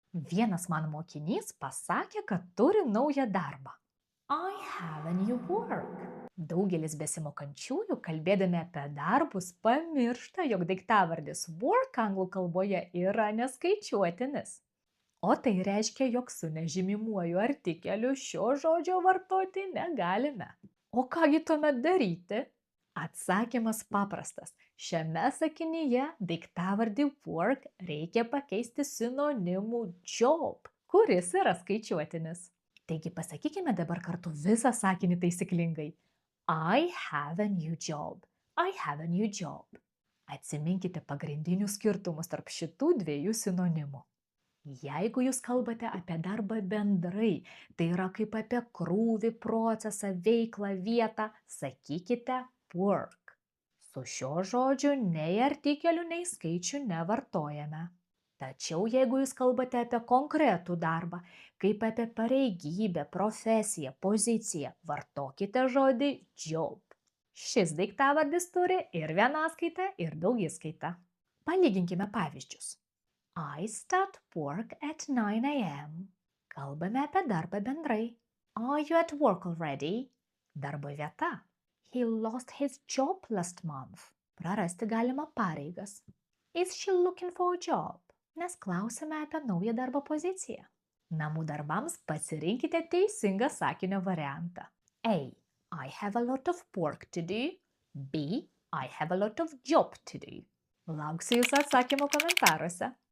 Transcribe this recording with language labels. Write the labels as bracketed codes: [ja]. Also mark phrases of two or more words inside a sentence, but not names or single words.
[lt] Vienas mano mokinys pasakė, kad turi naują darbą. [en] I have a new work. [lt] Daugelis besimokančiųjų, kalbėdami apie darbus, pamiršta, jog daiktavardis work anglų kalboje yra neskaičiuotinis. O tai reiškia, jog su nežymimuoju artikeliu šio žodžio vartoti negalime. O kągi tuomet daryti? Atsakymas paprastas. Šiame sakinyje daiktavardį work reikia pakeisti sinonimu job, kuris yra skaičiuotinis. Taigi pasakykime dabar kartu visą sakinį taisyklingai. [en] I have a new job. I have a new job. [lt] Atsiminkite pagrindinius skirtumus tarp šitų dviejų sinonimų. Jeigu jūs kalbate apie darbą bendrai, tai yra kaip apie krūvį, procesą, veiklą, vietą, sakykite work. Su šiuo žodžiu nei artikelių, nei skaičių nevartojame. Tačiau jeigu jūs kalbate apie konkretų darbą, kaip apie pareigybę, profesiją, poziciją, vartokite žodį job. Šis daiktavardis turi ir vienaskaitą, ir daugiskaitą. Palyginkime pavyzdžius. [en] I start work at 9 a.m. [lt] Kalbame apie darbą bendrai. [en] Are you at work already? [lt] Darbo vieta. [en] He lost his job last month. [lt] Prarasti galima pareigas. [en] Is she looking for a job? [lt] Nes klausime apie naują darbo poziciją. Namų darbams pasirinkite teisingą sakinio variantą. [en] A. I have a lot of work to do. B. I have a lot of job to do. [lt] Lauksiu jūsų atsakymų komentaruose.